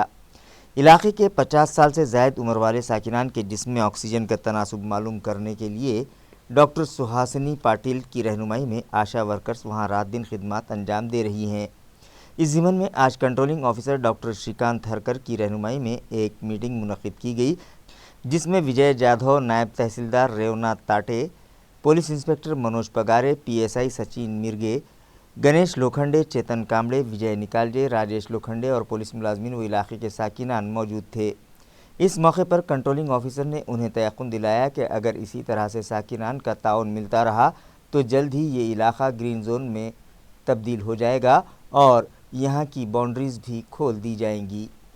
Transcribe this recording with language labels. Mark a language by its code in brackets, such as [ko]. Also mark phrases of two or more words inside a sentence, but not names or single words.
[ur] علاقے کے 50 سال سے زائد عمر والے ساکنان کے جسم میں آکسیجن کا تناسب معلوم کرنے کے لیے ڈاکٹر سہاسنی پاٹل کی رہنمائی میں آشا ورکرز وہاں رات دن خدمات انجام دے رہی ہیں۔ اس ضمن میں آج کنٹرولنگ آفیسر ڈاکٹر شریکانت ہرکر کی رہنمائی میں ایک میٹنگ منعقد کی گئی، جس میں وجے جادھو، نائب تحصیلدار ریوناتھ تاٹے، پولیس انسپکٹر منوج پگارے، PSI سچن مرگے، گنیش لوکھنڈے، چیتن کامڑے، وجے نکالجے، راجیش لوکھنڈے اور پولیس ملازمین و علاقے کے ساکنان موجود تھے۔ اس موقع پر کنٹرولنگ آفیسر نے انہیں تیقن دلایا کہ اگر اسی طرح سے ساکنان کا تعاون ملتا رہا تو جلد ہی یہ علاقہ گرین زون میں تبدیل ہو جائے گا اور یہاں کی باؤنڈریز بھی کھول دی جائیں گی۔